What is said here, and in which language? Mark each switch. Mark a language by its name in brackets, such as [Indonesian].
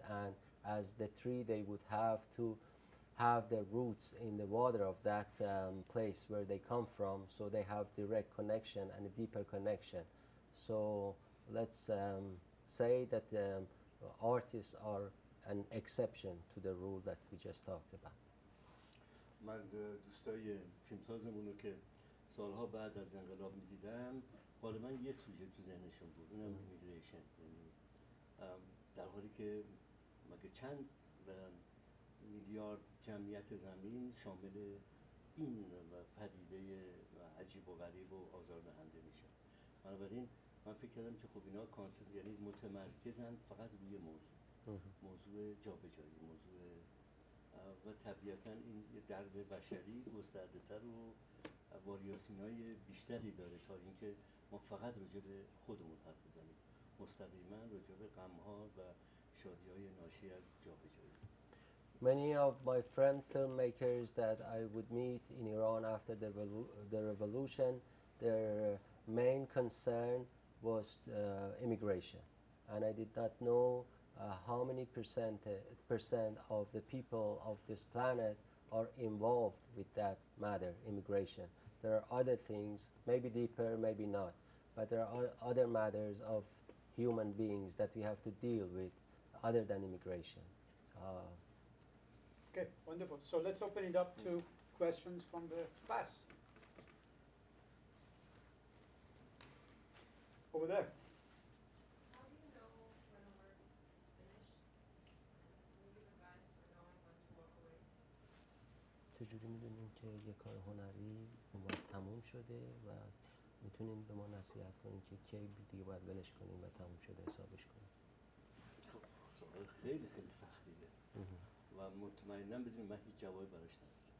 [English] And as the tree, they would have to have their roots in the water of that place where they come from, so they have direct connection and a deeper connection. So let's say that artists are an exception to the rule that we just talked about. [Persian] من دوستای فیلمسازمون رو که سالها بعد از انقلاب می‌دیدم، غالباً یه سوژه تو ذهنشون بود، اونم ایمیگریشن. یعنی در حالی که مگه چند میلیارد جمعیت زمین شامل این پدیده عجیب و غریب و آزاردهنده میشه. بنابراین من فکر کردم که خب اینا کانسپت یعنی متمرکزن فقط روی موضوع جابجایی، موضوع و طبیعتاً این یه درد بشری گسترده‌تر و واریاسیون‌های بیشتری داره تا اینکه ما فقط راجع به خودمون حرف بزنیم. مستقیما راجع به غم‌ها و شادی‌های ناشی از جابجایی. [English] Many of my friend filmmakers that I would meet in Iran after the revolution, their main concern was immigration, and I did not know how many percent of the people of this planet are involved with that matter, immigration. There are other things, maybe deeper, maybe not, but there are other matters of human beings that we have to deal with other than immigration. Okay, wonderful. So let's open it up to questions from the class. Over there. How do you know when a work is finished? Can you give advice for knowing when to walk away? [Persian] چجوری میدونیم که یه کار هنری اون وقت تموم شده و میتونین به ما نصیحت کنین که کی دیگه باید ولش کنیم و تموم شده حسابش کنیم؟ خب سوال خیلی خیلی سختیه و مطمئنا بدونید من هیچ جوابی براش ندارم.